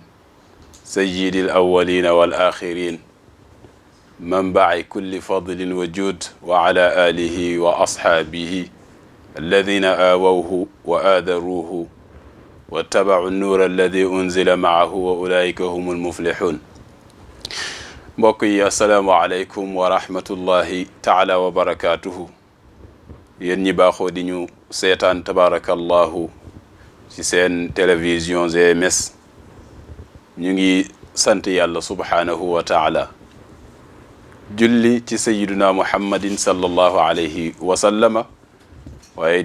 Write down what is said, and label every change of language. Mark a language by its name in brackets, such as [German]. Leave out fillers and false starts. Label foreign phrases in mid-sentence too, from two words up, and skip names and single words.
[Arabic] سيد الأولين والآخرين منبع كل فضل وجود، وعلى آله وأصحابه الذين آووه وآذروه واتبعوا النور الذي أنزل معه وأولئك هم المفلحون. [Wolof] mbokk yi [Arabic] السلام عليكم ورحمة الله تعالى وبركاته. [Wolof] yéen ñi baaxoo di ñu seetaan tabaarakallahu ci seen télévision GMS ñu ngi sant yàlla [Arabic] سبحانه وتعالى, [Wolof] julli ci [Arabic] سيدنا محمد صلى الله عليه وسلم, [Wolof] waaye